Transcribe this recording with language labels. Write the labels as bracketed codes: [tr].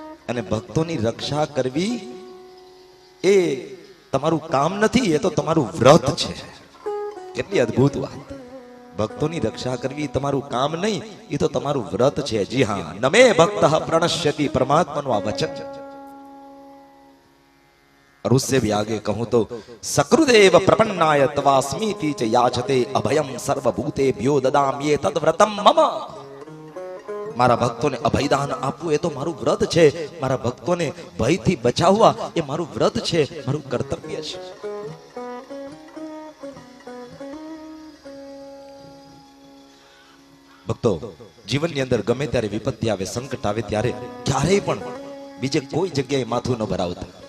[gu] અને ભક્તોની રક્ષા કરવી એ તમારું કામ નથી, એ તો તમારું વ્રત છે. કેટલી અદ્ભુત વાત. ભક્તોની રક્ષા કરવી તમારું કામ નહીં, એ તો તમારું વ્રત છે. જી હા, [sa] નમે ભક્ત પ્રણશ્યતિ, [gu] પરમાત્માનું આ વચન. [hi] और उससे भी आगे कहूं तो [sa] सकृदेव प्रपन्नाय तवास्मीति च याचते अभयम सर्वभूतेभ्यो ददाम्ये तद्व्रतम मम. [gu] મારા ભક્તોને અભયદાન આપવું એ તો મારું વ્રત છે. મારા ભક્તોને ભયથી બચાવવા એ મારું વ્રત છે, મારું કર્તવ્ય છે. ભક્તો, જીવનની અંદર ગમે ત્યારે વિપત્તિ આવે, સંકટ આવે, ત્યારે ક્યારેય પણ બીજે કોઈ જગ્યાએ માથું ન ભરાવતા.